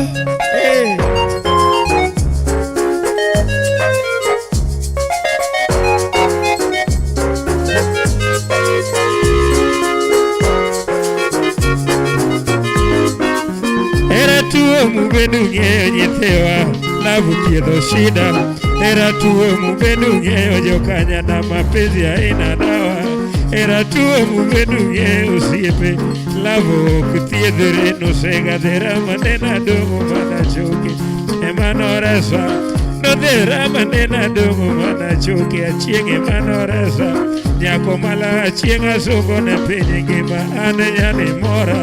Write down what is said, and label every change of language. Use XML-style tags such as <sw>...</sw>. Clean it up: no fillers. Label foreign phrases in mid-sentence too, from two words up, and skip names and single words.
<luo>Era tuo mubenu ng'eyo nyithiwa lavu thiedho shida. Era tuo mubenu ng'eyo jokanyana</luo> <sw>mapenzi aina dawa.</sw> <luo>Era tuo mubenu ng'eyo osiepe lavu ok thiedhore nosega dhera manena dongo mana choke ema noresa. Nodhera manena dongo mana choke achieng' ema noresa. Nyako mala achieng' asongo ne piny ngima an nyani mora.</luo>